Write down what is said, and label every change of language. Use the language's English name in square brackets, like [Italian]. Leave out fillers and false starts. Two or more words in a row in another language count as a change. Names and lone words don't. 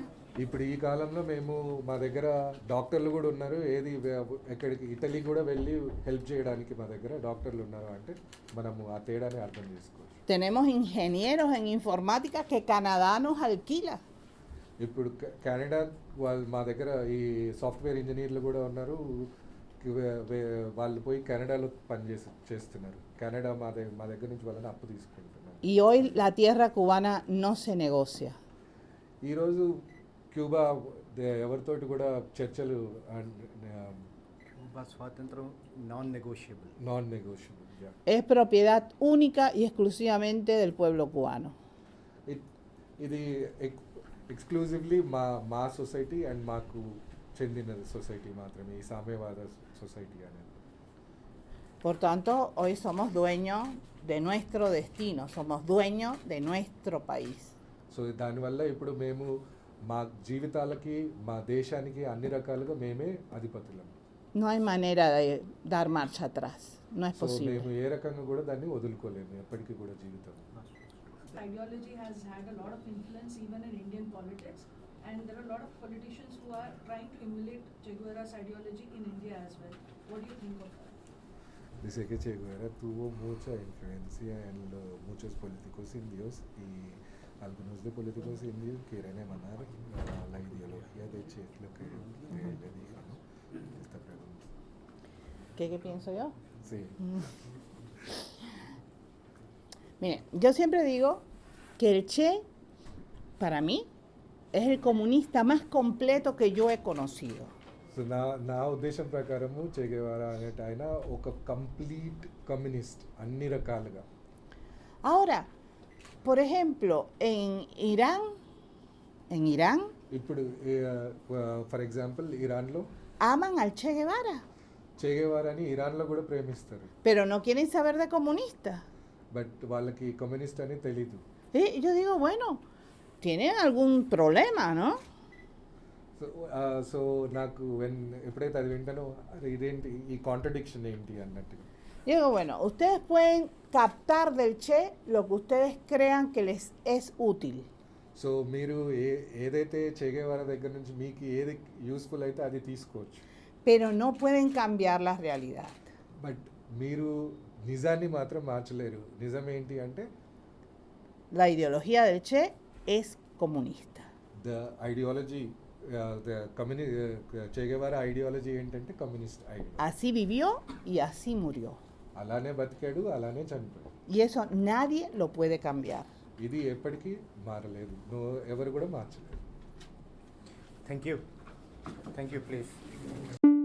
[Telugu] ఇప్పుడు ఈ కాలంలో మేము మా దగ్గర డాక్టర్లు కూడా ఉన్నారు. ఎక్కడికి ఇటలీ కూడా వెళ్ళి హెల్ప్ చేయడానికి మా దగ్గర డాక్టర్లు ఉన్నారు. అంటే మనము ఆ తేడాని అర్థం చేసుకోవచ్చు. [Spanish] Tenemos ingenieros en informática que Canadá nos alquila. [Telugu] ఇప్పుడు కెనడా మా దగ్గర ఈ [English] software engineers [Telugu] కూడా ఉన్నారు. వాళ్ళు పోయి కెనడాలో చేస్తున్నారు. కెనడా మా దగ్గర నుంచి వాళ్ళని అప్పు తీసుకుంటున్నారు. [Spanish] Y hoy la tierra cubana no se negocia. [Telugu] ఈరోజు క్యూబా ఎవరితోటి కూడా చర్చలు Cuba స్వాతంత్రం [English] non negotiable. [Spanish] Es propiedad única y exclusivamente del pueblo cubano. [Telugu] ఇది ఎక్స్క్లూజివ్లీ మా [English] society and [Telugu] మాకు చెందిన సొసైటీ మాత్రమే, ఈ సామ్యవాద సొసైటీ అనేది. [Spanish] Por tanto, hoy somos dueños de nuestro destino, somos dueños de nuestro país. [Telugu] సో దానివల్ల ఇప్పుడు మేము మా జీవితాలకి మా దేశానికి అన్ని రకాలుగా మేమే అధిపతులం. [Spanish] No hay manera de dar marcha atrás, no es సో posible. [Telugu] మేము ఏ రకంగా కూడా దాన్ని వదులుకోలేము ఎప్పటికీ కూడా జీవితం. [English] Ideology has had a lot of influence even in Indian politics, and there are a lot of politicians who are trying to emulate Che Guevara's ideology in India as well. What do you think of that? [Spanish] Dice que Che Guevara tuvo mucha influencia en muchos políticos indios y algunos de políticos indios quieren emanar la ideología de Che, lo que él le dijo, ¿no? Esta pregunta. ¿Qué pienso yo? Sí. Mire, yo siempre digo que el Che, para mí, es el comunista más completo que yo he conocido. [Telugu] సో నా ఉద్దేశం ప్రకారము చే గెవారా అనేట ఆయన ఒక [English] complete communist [Telugu] అన్ని రకాలుగా. [Spanish] Ahora, por ejemplo, en Irán, [Telugu] ఇప్పుడు [English] for example [Telugu] ఇరాన్లో [Spanish] aman al Che Guevara, [Telugu] చే గెవారాని ఇరాన్లో కూడా ప్రేమిస్తారు. [Spanish] pero no quieren saber de comunistas. [Telugu] బట్ వాళ్ళకి కమ్యూనిస్ట్ అని తెలీదు. [Spanish] Yo digo, bueno, tienen algún problema, ¿no? [Telugu] సో నాకు ఎప్పుడైతే అది వింటానో అది ఇదేంటి ఈ కాంట్రడిక్షన్ ఏంటి అన్నట్టు. [Spanish] Digo, bueno, ustedes pueden captar del Che lo que ustedes crean que les es útil. [Telugu] సో మీరు ఏదైతే చే గెవారా దగ్గర నుంచి మీకు ఏది యూస్ఫుల్ అయితే అది తీసుకోవచ్చు. [Spanish] Pero no pueden cambiar la realidad. [Telugu] బట్ మీరు నిజాన్ని మాత్రం మార్చలేరు. నిజం ఏంటి అంటే [Spanish] La ideología del Che es comunista. [English] the ideology [Telugu] చెగేవారా ఐడియాలజీ ఏంటంటే [English] communist ideology. [Spanish] Así vivió y así murió. [Telugu] అలానే బతికాడు, అలానే చనిపోయాడు. [Spanish] Y eso nadie lo puede cambiar. [Telugu] ఇది ఎప్పటికీ మారలేదు, ఎవరు కూడా మార్చలేదు. [English] Thank you. Thank you, please.